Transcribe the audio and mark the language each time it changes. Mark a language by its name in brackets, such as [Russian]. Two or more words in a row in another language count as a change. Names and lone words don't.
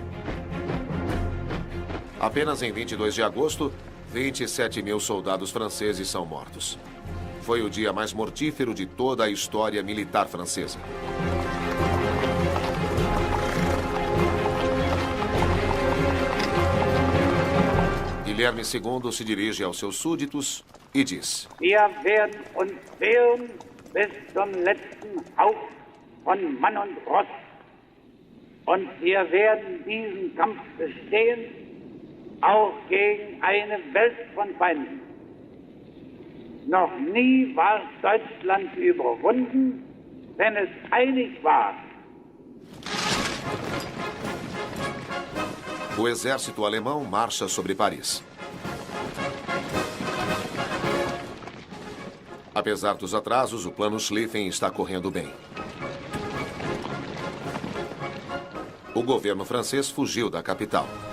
[Portuguese] Apenas em 22 de agosto, 27 mil soldados franceses são mortos. Foi o dia mais mortífero de toda a história militar francesa. Guilherme II se dirige aos seus súditos e diz: [German] Wir werden uns wehren bis zum letzten Hauch von Mann und Ross. Und wir werden diesen Kampf bestehen, auch gegen eine Welt von Feinden. Noch nie war Deutschland überwunden, wenn es einig war. [Portuguese] O exército alemão marcha sobre Paris. Apesar dos atrasos, o plano Schlieffen está correndo bem. O governo francês fugiu da capital.